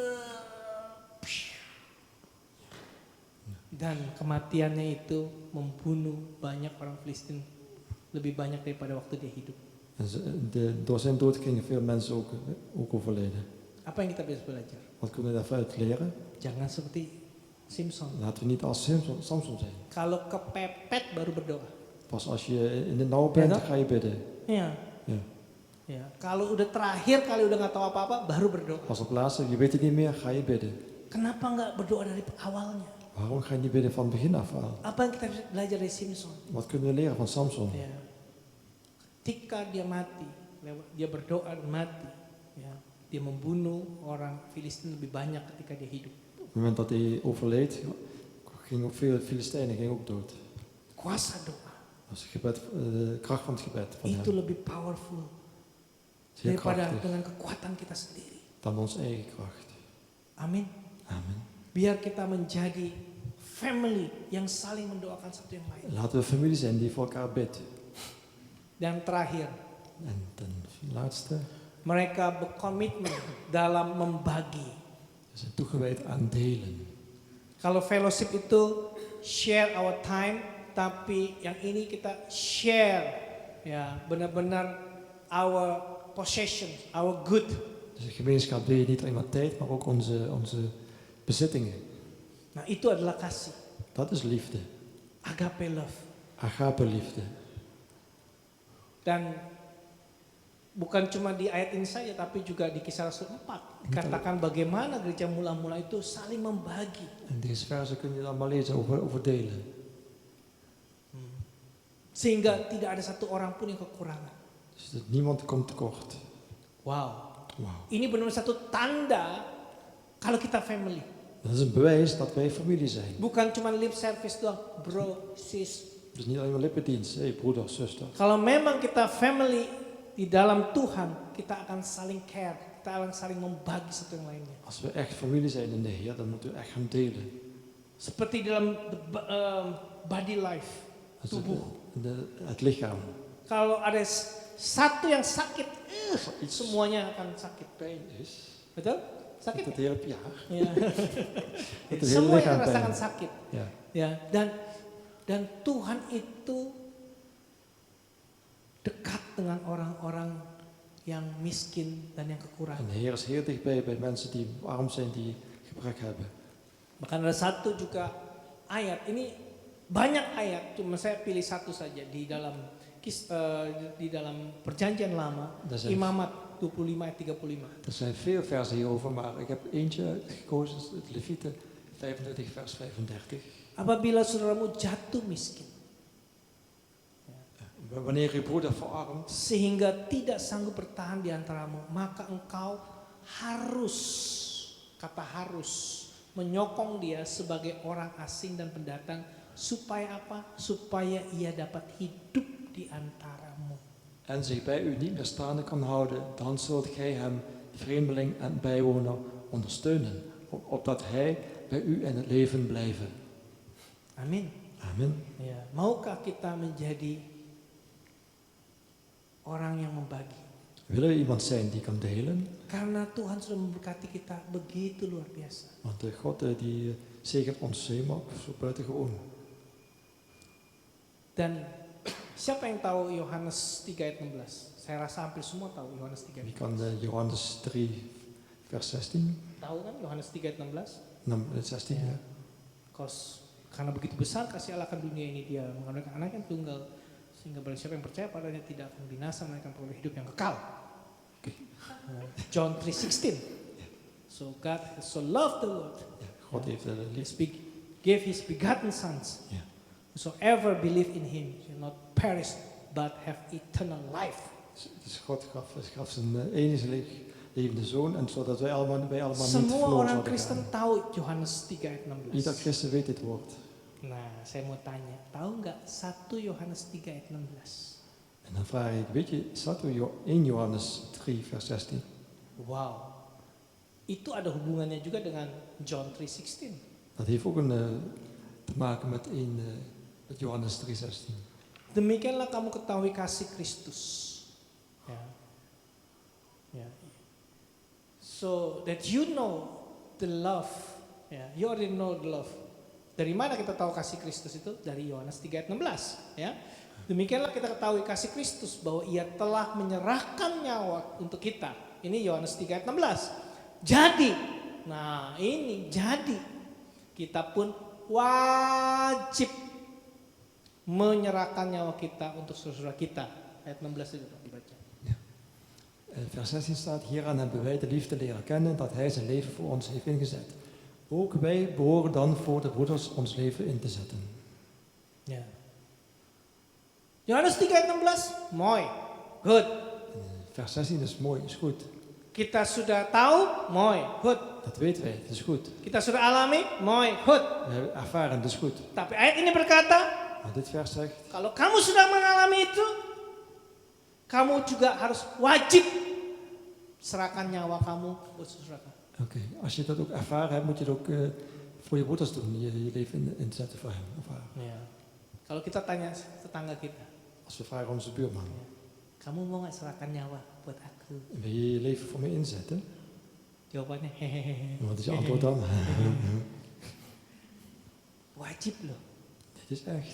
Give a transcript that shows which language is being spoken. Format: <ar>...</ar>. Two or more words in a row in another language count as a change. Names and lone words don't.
<id>Dan kematiannya itu membunuh banyak orang Filistin, lebih banyak daripada waktu dia hidup.</id> <nl>En door zijn dood gingen veel mensen ook overlijden.</nl> <id>Apa yang kita bisa belajar?</id> <nl>Wat kunnen we daaruit leren?</nl> <id>Jangan seperti Simpson.</id> <nl>Laten we niet als Samson zijn.</nl> <id>Kalau kepepet baru berdoa.</id> <nl>Pas als je in de nauw bent, Ja, ga je bidden.</nl> <id>Ya.</id> <nl>Ja.</nl> <id>Ya. Kalau udah terakhir kali udah nggak tahu apa-apa, baru berdoa.</id> <nl>Als op laatste, je weet het niet meer, ga je bidden.</nl> <id>Kenapa nggak berdoa dari awalnya?</id> <nl>Waarom ga je niet bidden van het begin af aan?</nl> <id>Apa yang kita bisa belajar dari Simpson?</id> <nl>Wat kunnen we leren van Samson?</nl> <id>Ya. Ketika dia mati, dia berdoa dan mati, ya, dia membunuh orang Filistin lebih banyak ketika dia hidup.</id> <nl>Op het moment dat hij overleed, gingen ook veel Filistijnen ook dood.</nl> <id>Kuasa doa</id> <nl>Dat is het gebed, de kracht van het gebed van</nl> <id>itu</id> <nl>hem.</nl> <id>lebih powerful</id> <nl>Zeer</nl> <id>daripada</id> <nl>krachtig</nl> <id>dengan kekuatan kita sendiri.</id> <nl>dan onze eigen kracht.</nl> <id>Amin.</id> <nl>Amen.</nl> <id>Biar kita menjadi family yang saling mendoakan satu yang lain.</id> <nl>Laten we familie zijn die voor elkaar bidt.</nl> <id>Dan terakhir,</id> <nl>En ten laatste,</nl> <id>mereka berkomitmen dalam membagi.</id> <nl>we zijn toegewijd aan delen.</nl> <id>Kalau fellowship itu</id> <en>share our time,</en> <id>tapi yang ini kita share, ya, benar-benar</id> <en>our possession, our good.</en> <nl>Dus de gemeenschap deel je niet alleen maar tijd, maar ook onze bezittingen.</nl> <id>Nah, itu adalah kasih,</id> <nl>Dat is liefde.</nl> <en>agape love.</en> <nl>Agape liefde.</nl> <id>Dan bukan cuma di ayat ini saja, tapi juga di Kisah Rasul 4 dikatakan bagaimana gereja mula-mula itu saling membagi.</id> <nl>En deze versen kun je dan maar lezen over delen.</nl> <id>Sehingga tidak ada satu orang pun yang kekurangan.</id> <nl>Dus dat niemand komt tekort.</nl> <id>Wow.</id> <nl>Wauw.</nl> <id>Ini benar-benar satu tanda kalau kita family.</id> <nl>Dat is een bewijs dat wij familie zijn.</nl> <id>Bukan cuma</id> <en>lip service</en> <id>doang, bro, sis.</id> <nl>Dus niet alleen maar lippendienst. Hé, broeder, zuster.</nl> <id>Kalau memang kita family di dalam Tuhan, kita akan saling care, kita akan saling membagi satu yang lainnya.</id> <nl>Als we echt familie zijn in de Heer, dan moeten we echt gaan delen.</nl> <id>Seperti dalam</id> <en>body life,</en> <nl>Dus</nl> <id>tubuh.</id> <nl>het lichaam.</nl> <id>Kalau ada satu yang sakit,</id> <nl>Iets</nl> <id>semuanya akan sakit.</id> <nl>pijn is,</nl> <id>Betul? Sakit?</id> <nl>dat het hele jaar.</nl> <id>Ya.</id> <nl>Dat het hele</nl> <id>Semua</id> <nl>lichaam</nl> <id>yang rasakan</id> <nl>pijn.</nl> <id>sakit.</id> <nl>Ja.</nl> <id>Ya, dan Tuhan itu dekat dengan orang-orang yang miskin dan yang</id> <nl>En</nl> <id>kekurangan.</id> <nl>de Heer is heel dichtbij bij mensen die arm zijn, die gebrek hebben.</nl> <id>Bahkan ada satu juga ayat, ini banyak ayat, cuma saya pilih satu saja di dalam perjanjian lama,</id> <nl>Dat zijn,</nl> <id>Imamat 25 ayat 35.</id> <nl>er zijn veel versen hierover, maar ik heb eentje uitgekozen, het Levieten 25 vers 35.</nl> <id>Apabila saudaramu jatuh miskin,</id> <nl>Wanneer je broeder verarmt,</nl> <id>sehingga tidak sanggup bertahan di antaramu, maka engkau harus, kata harus, menyokong dia sebagai orang asing dan pendatang, supaya apa? Supaya ia dapat hidup di antaramu.</id> <nl>en zich bij u niet meer staande kan houden, dan zult gij hem, vreemdeling en bijwoner, ondersteunen, opdat hij bij u in het leven blijven.</nl> <id>Amin.</id> <nl>Amen.</nl> <id>Ya, maukah kita menjadi orang yang membagi?</id> <nl>Willen we iemand zijn die kan delen?</nl> <id>Karena Tuhan sudah memberkati kita begitu luar biasa.</id> <nl>Want de God die zegent ons helemaal zo buitengewoon.</nl> <id>Dan siapa yang tahu Yohanes 3 ayat 16? Saya rasa hampir semua tahu Yohanes 3</id> <nl>Wie</nl> <id>ayat</id> <nl>kan Johannes 3 vers 16?</nl> <id>16. Tahu kan Yohanes 3 ayat 16? 16 Ya. ya. Karena begitu besar kasih Allah akan dunia ini, dia mengaruniakan anak yang tunggal, sehingga barang siapa yang percaya padanya tidak akan binasa, melainkan peroleh hidup yang kekal.</id> <en>John 3:16. So God has so loved the world,</en> <nl>God heeft</nl> <en>gave his begotten sons.</en> <nl>Ja.</nl> <en>Whosoever believe in him shall not perish, but have eternal life.</en> <nl>Dus God gaf zijn enige levende zoon, en zodat wij allemaal niet</nl> <id>Semua</id> <nl>verloren</nl> <id>orang</id> <nl>zouden</nl> <id>Kristen</id> <nl>gaan.</nl> <id>tahu Yohanes 3 ayat</id> <nl>Ieder</nl> <id>16.</id> <nl>christen weet dit woord.</nl> <id>Nah, saya mau tanya, tahu nggak 1 Yohanes 3 ayat 16?</id> <nl>En dan vraag ik, weet je, staat er 1 Johannes 3 vers 16?</nl> <id>Wow, itu ada hubungannya juga dengan John 3:16.</id> <nl>Dat heeft ook te maken met met Johannes 3:16.</nl> <id>Demikianlah kamu ketahui kasih Kristus. Ya. Ya.</id> <en>So that you know the love.</en> <id>Ya,</id> <en>you already know the love.</en> <id>Dari mana kita tahu kasih Kristus itu? Dari Yohanes 3 ayat 16. Ya. Demikianlah kita ketahui kasih Kristus bahwa ia telah menyerahkan nyawa untuk kita. Ini Yohanes 3 ayat 16. Jadi, nah ini jadi kita pun wajib menyerahkan nyawa kita untuk saudara kita. Ayat 16 itu dibaca.</id> <nl>Vers 16 staat, hieraan hebben wij de liefde leren kennen, dat hij zijn leven voor ons heeft ingezet. Ook wij behoren dan voor de broeders ons leven in te zetten.</nl> <id>Ya. Yohanes 3 ayat 16,</id> <nl>mooi, good. Vers 16 is mooi, is goed.</nl> <id>Kita sudah tahu,</id> <nl>mooi, good. Dat weten wij, dat is goed.</nl> <id>Kita sudah alami,</id> <nl>mooi, good. We hebben ervaren, dat is goed.</nl> <id>Tapi ayat ini berkata,</id> <nl>Maar dit vers zegt,</nl> <id>kalau kamu sudah mengalami itu, kamu juga harus wajib serahkan nyawa kamu buat saudara.</id> <nl>oké, als je dat ook ervaren hebt, moet je het ook voor je broeders doen, je leven inzetten voor hem of haar.</nl> <id>Ya. Kalau kita tanya tetangga kita,</id> <nl>Als we vragen onze buurman,</nl> <id>kamu mau nggak serahkan nyawa buat aku?</id> <nl>wil je je leven voor me inzetten?</nl> <id>Jawabannya hehehe.</id> <nl>Wat is je antwoord dan?</nl> <id>Wajib loh.</id> <nl>Dit is echt.</nl>